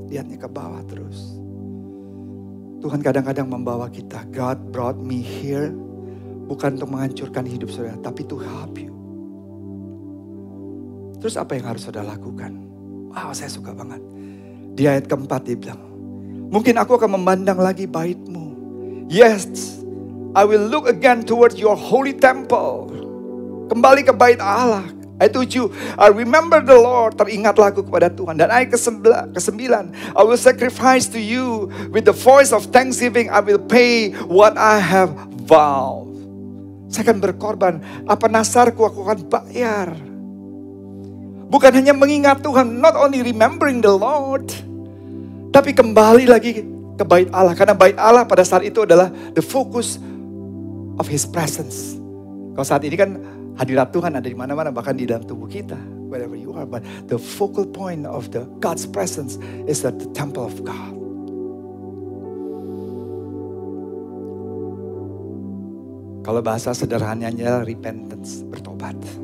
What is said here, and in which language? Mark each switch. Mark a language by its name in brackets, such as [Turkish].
[Indonesian] Lihatnya ke bawah terus. Tuhan kadang-kadang membawa kita. [English] God brought me here. [Indonesian] Bukan untuk menghancurkan hidup saudara. Tapi [English] to help you. [Indonesian] Terus apa yang harus saudara lakukan? Wow, saya suka banget. Di ayat keempat dia bilang, mungkin aku akan memandang lagi bait-Mu. [English] Yes, I will look again towards your holy temple. [Indonesian] Kembali ke bait Allah. Ayat 7, [English] I remember the Lord. [Indonesian] Teringatlah aku kepada Tuhan. Dan ayat ke-9, [English] I will sacrifice to you with the voice of thanksgiving. I will pay what I have vowed. [Indonesian] Saya akan berkorban. Apa nasarku aku akan bayar. Bukan hanya mengingat Tuhan. [English] Not only remembering the Lord. [Indonesian] Tapi kembali lagi ke bait Allah. Karena bait Allah pada saat itu adalah [English] the focus of His presence. [Indonesian] Kalau saat ini kan hadirat Tuhan ada di mana-mana. Bahkan di dalam tubuh kita. [English] Wherever you are. But the focal point of the God's presence is at the temple of God. [Indonesian] Kalau bahasa sederhananya repentance. Bertobat.